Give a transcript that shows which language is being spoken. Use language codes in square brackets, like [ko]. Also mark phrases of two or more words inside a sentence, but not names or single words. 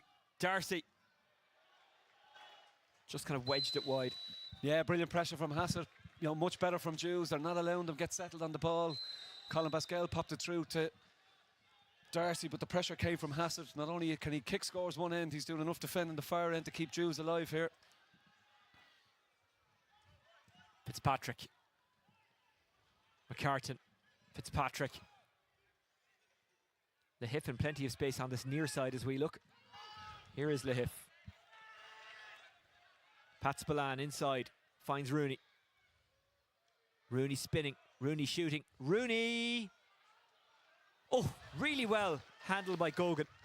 [en] Darcy just kind of wedged it wide. Yeah, brilliant pressure from Hassett. Much better from Judes. They're not allowing them to get settled on the ball. Colin Pascal popped it through to Darcy, but the pressure came from Hassett. Not only can he kick scores one end, he's doing enough defending the far end to keep Judes alive here. Fitzpatrick. McCartan. Fitzpatrick. Lahif in plenty of space on this near side as we look. Here is Lahif. Pat Spillane inside. Finds Rooney. Rooney spinning. Rooney shooting. Rooney! Oh, really well handled by Gogan.